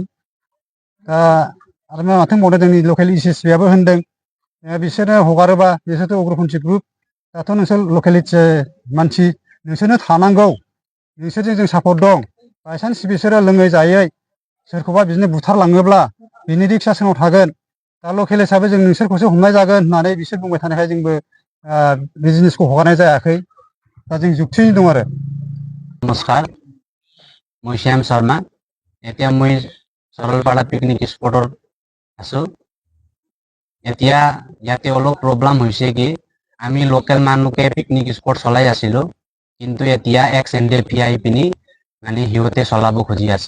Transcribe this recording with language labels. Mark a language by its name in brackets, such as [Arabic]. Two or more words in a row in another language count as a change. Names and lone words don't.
[Bodo] दा आरो माथो होनबावनो, जोंनि लकेल SSB आबो होनदों बिसोरनो हगारोबा, बिसोरथ' उग्रपन्थि ग्रुप, दाथ' नोंसोर लकेलिटि मानसि, नोंसोरनो थानांगौ, नोंसोरजों जों सापर्ट दं। बायसान्स बिसोरो लोङै जायै सोरखौबा बिदिनो बुथारलाङोब्ला बिनि रिक्सआ सोरनाव थागोन? दा लकेल हिसाबै जों नोंसोरखौसो हमनाय जागोन होननानै बिसोर बुंबाय थानायखाय जोंबो बे जिनिसखौ हगारनाय जायाखै। दा जों जुक्तियै दं आरो। [Hindi] नमस्कार, मैं श्याम शर्मा। [Assamese] এতিয়া মই সরলপাড়া পিকনিক স্পটত আছো। এতিয়া ইয়াতে অলপ প্ৰব্লেম হৈছে কি, আমি লোকেল মানুহকে পিকনিক স্পট চলাই আছিলো, কিন্তু এতিয়া এক্স এনডিএফি আহি পিনি মানে সিহঁতে চলাব খুজি আছে।